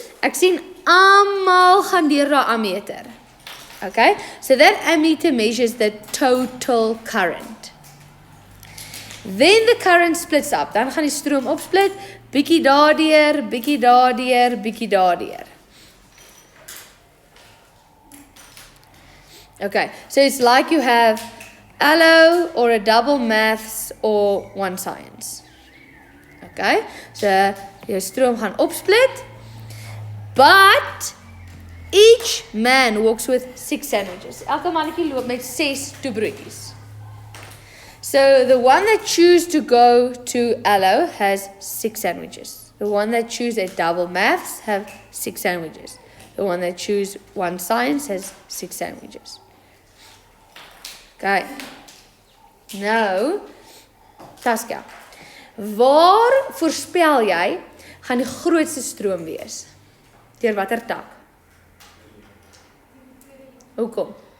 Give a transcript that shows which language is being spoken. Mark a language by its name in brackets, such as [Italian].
[Afrikaans] Ek sien almal gaan deur daai ammeter. [English] Okay? So that ammeter measures the total current. Then the current splits up. [Afrikaans] Dan gaan die stroom opsplit. Bietjie daardeur, bietjie daardeur, bietjie daardeur. [English] Okay, so it's like you have allo or a double maths or one science. Okay, so [Afrikaans] jou stroom gaan opsplit, [English] but each man walks with 6 sandwiches. [Afrikaans] Elke mannetjie loop met 6 toebroodjies. [English] So the one that choose to go to allo has 6 sandwiches. The one that choose a double maths have 6 sandwiches. The one that choose one science has 6 sandwiches. Okay. [Afrikaans] Nou, Taskia, waar voorspel jy gaan die grootste stroom wees? Deur watter tak? Hoekom?